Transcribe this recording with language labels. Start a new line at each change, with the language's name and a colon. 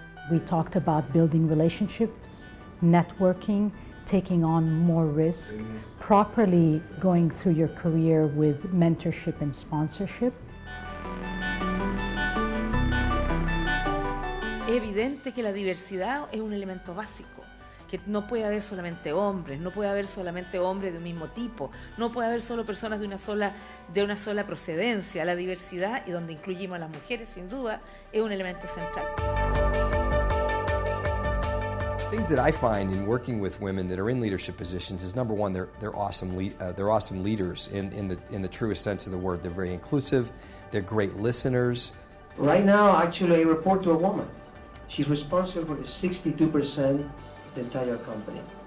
English: We talked about building relationships, networking, taking on more risk, properly going through your career with mentorship and sponsorship.
Spanish: Es evidente que la diversidad es un elemento básico, que no puede haber solamente hombres, no puede haber solamente hombres de un mismo tipo, no puede haber solo personas de una sola procedencia. La diversidad, y donde incluimos a las mujeres sin duda, es un elemento central.
English: Things that I find in working with women that are in leadership positions is, number one, they're awesome leaders in the truest sense of the word. They're very inclusive, they're great listeners. Right now, actually, I report to a woman. She's responsible for the 62% of the entire company.